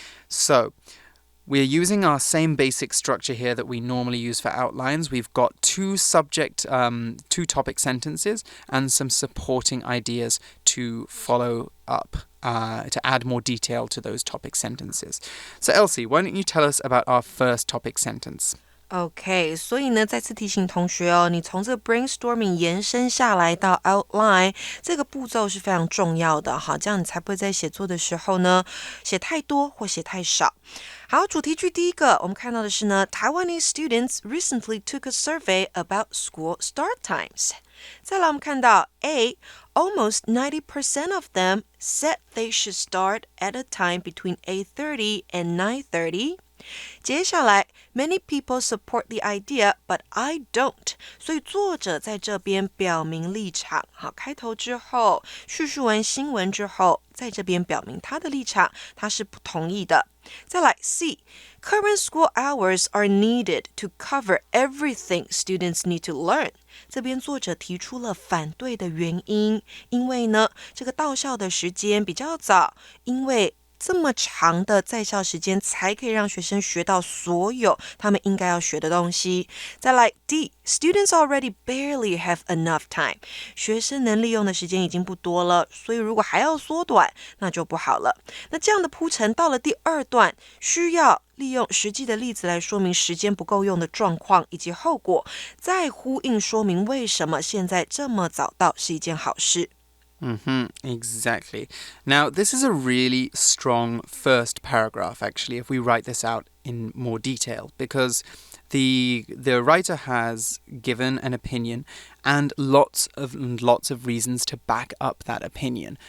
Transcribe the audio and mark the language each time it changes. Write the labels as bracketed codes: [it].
[en] So we're using our same basic structure here that we normally use for outlines. We've got two topic sentences and some supporting ideas to follow up, to add more detail to those topic sentences. So Elsie, why don't you tell us about our first topic sentence? [zh] OK， 所以呢，再次提醒同学哦，你从这个 brainstorming 延伸下来到 outline 这个步骤是非常重要的哈，这样你才不会在写作的时候呢写太多或写太少。好，主题句第一个，我们看到的是呢 [en] Taiwanese students recently took a survey about school start times。 [zh] 再来我们看到 [en] A, almost 90% of them said they should start at a time between 8:30 and 9:30。 [zh] 接下来 [en] Many people support the idea, but I don't. [zh] 所以作者在这边表明立场。好，开头之后叙述完新闻之后，在这边表明他的立场，他是不同意的。再来 [en] C, current school hours are needed to cover everything students need to learn. [zh] 这边作者提出了反对的原因，因为呢，这个到校的时间比较早，因为这么长的在校时间才可以让学生学到所有他们应该要学的东西。再来 [en] D, students already barely have enough time. [zh] 学生能利用的时间已经不多了，所以如果还要缩短，那就不好了。那这样的铺陈到了第二段，需要利用实际的例子来说明时间不够用的状况以及后果，再呼应说明为什么现在这么早到是一件好事。 [en] Exactly. Now, this is a really strong first paragraph, actually, if we write this out in more detail, because the writer has given an opinion and lots of reasons to back up that opinion.